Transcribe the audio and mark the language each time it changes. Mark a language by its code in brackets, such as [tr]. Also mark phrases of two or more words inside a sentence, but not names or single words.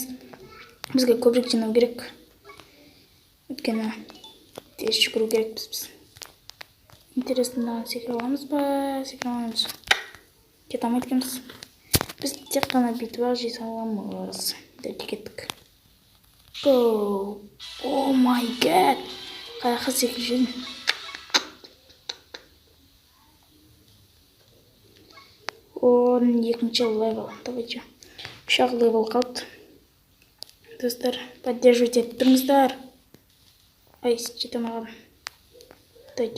[kk] Бізге көбірек жинау керек. Өйткені тез жүгіру керекпіз біз. Интересно, секіре аламыз ба? Секіре аламыз. Кете алмайды екенбіз. Біз тек қана бүйтіп жете аламыз. Деп кеттік. [en] Go. Oh my god. [kk] Қаяққа секіріп жүрмін. Он екінші левел. Давайте. Үш-ақ левел қалды. Достар, поддерживать етіп тұрыңыздар. Ай, жете алмағанмын. Давайте.